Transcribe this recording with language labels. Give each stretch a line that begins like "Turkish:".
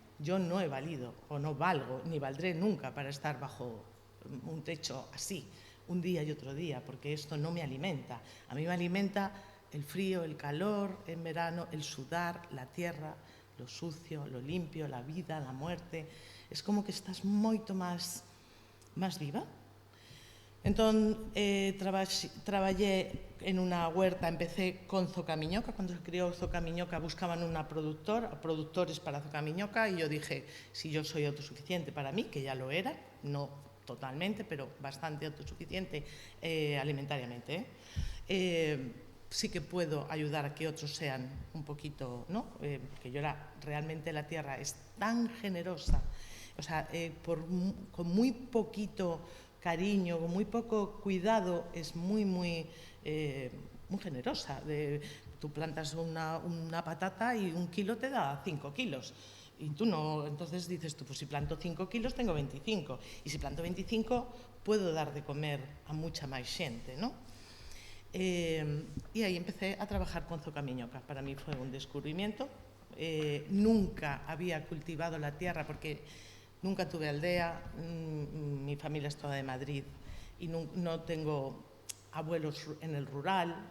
Spanish: Yo no he valido o no valgo ni valdré nunca para estar bajo un techo así, un día y otro día, porque esto no me alimenta. A mí me alimenta el frío, el calor en verano, el sudar, la tierra, lo sucio, lo limpio, la vida, la muerte. Es como que
Galician: estás moito máis viva. Entón, traballé en unha huerta, empecé con Zocamiñoca. Cando se creou Zocamiñoca buscaban productores para Zocamiñoca,
Spanish: y yo dije, si yo soy autosuficiente para mí, que ya lo era, no totalmente, pero bastante autosuficiente alimentariamente, sí que puedo ayudar a que otros sean un poquito, ¿no? Que yo realmente la tierra es tan generosa, o sea, con muy poquito cariño, con muy poco cuidado, es muy generosa. Tú plantas una patata y 1 kilo te da 5 kilos. Y tú no, entonces dices tú, pues si planto 5 kilos tengo 25. Y si planto 25 puedo dar de comer a mucha
Galician: máis xente,
Spanish: ¿no? Y ahí empecé a trabajar con Zocamiñoca. Para mí fue un descubrimiento. Nunca había cultivado la tierra porque nunca tuve aldea. Mi familia es toda de Madrid y no tengo abuelos en el rural.